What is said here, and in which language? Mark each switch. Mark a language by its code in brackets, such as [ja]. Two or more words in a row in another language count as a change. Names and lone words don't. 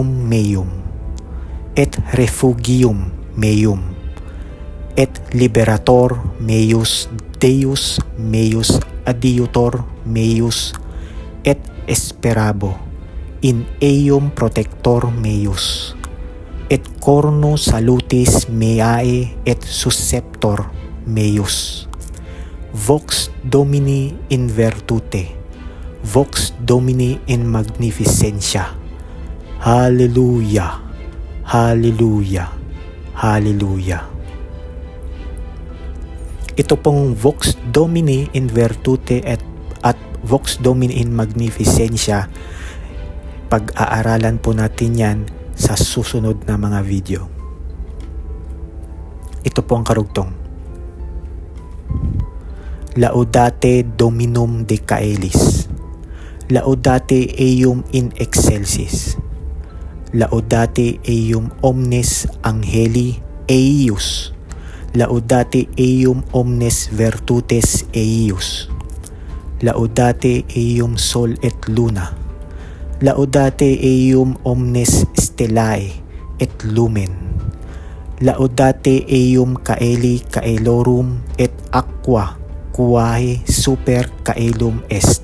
[la] meum, et refugium meum, et liberator meus Deus meus adiutor meus, et esperabo in eum protector meus, et corno salutis meae et susceptor meus. Vox Domini in virtute, Vox Domini in magnificentia. Hallelujah, Hallelujah, Hallelujah. [tl] Ito pong [la] Vox Domini in virtute [tl] at [la] Vox Domini in magnificentia, [tl] pag-aaralan po natin yan sa susunod na mga video. Ito po ang karugtong. [la] Laudate Dominum de Caelis, laudate eum in excelsis, laudate eum omnes angeli eius, laudate eum omnes virtutes eius, laudate eum sol et luna, laudate eum omnes stellae et lumen, laudate eum caeli caelorum et aqua quae super caelum est.